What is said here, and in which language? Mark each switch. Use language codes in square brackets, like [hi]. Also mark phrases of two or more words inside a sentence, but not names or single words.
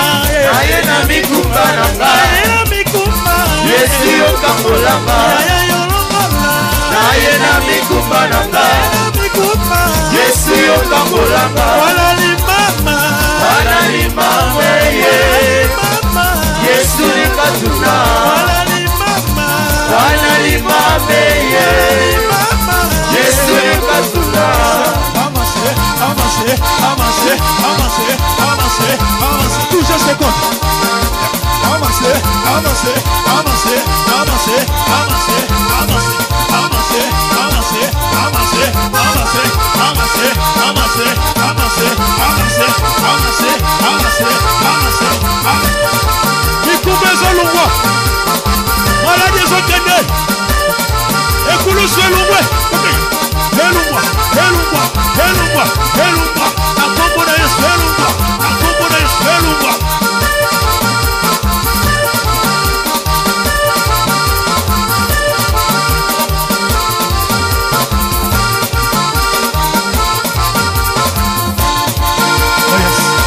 [ln] Aye na mikumba nanga Aye na mikumba Yesu yo kangola Yaya yolongola Aye na mikumba nanga Aye na mikumba Yesu yo kangola Wala limama Wana limama ye Mama Yesu ni katuna Wala limama Wana limama ye Mama Yesu ni katuna [fr] Avancez, avancez, avancez, avancez, avancez, avancez, tout geste compte. Avancez, avancez, avancez, avancez, avancez, avancez, avancez, avancez, avancez, avancez, avancez, avancez, avancez, avancez, avancez, avancez, avancez, avancez. [ln] Mikumba ezolungwa. Maladi ezokende. Ekulusu elungwe. Elungwa, elungwa, elungwa, elungwa. Akombo na Yesu elungwa. Akombo na Yesu elungwa. [en] Oh yes.